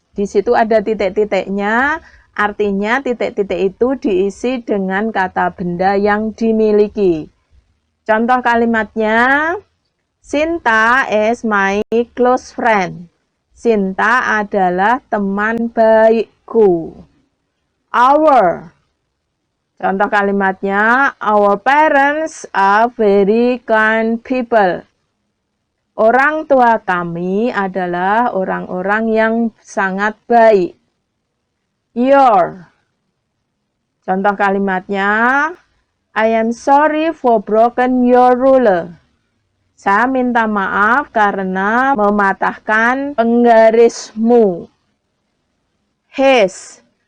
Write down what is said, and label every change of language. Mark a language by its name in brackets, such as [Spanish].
[Indonesian] Di situ ada titik-titiknya, artinya titik-titik itu diisi dengan kata benda yang dimiliki. Contoh kalimatnya, [English] Sinta is my close friend. [Indonesian] Sinta adalah teman baikku. [English] Our. [Indonesian] Contoh kalimatnya, [English] our parents are very kind people. [Indonesian] Orang tua kami adalah orang-orang yang sangat baik. [English] Your. [Indonesian] Contoh kalimatnya, [English] I am sorry for broken your ruler. [Indonesian] Saya minta maaf karena mematahkan penggarismu. His.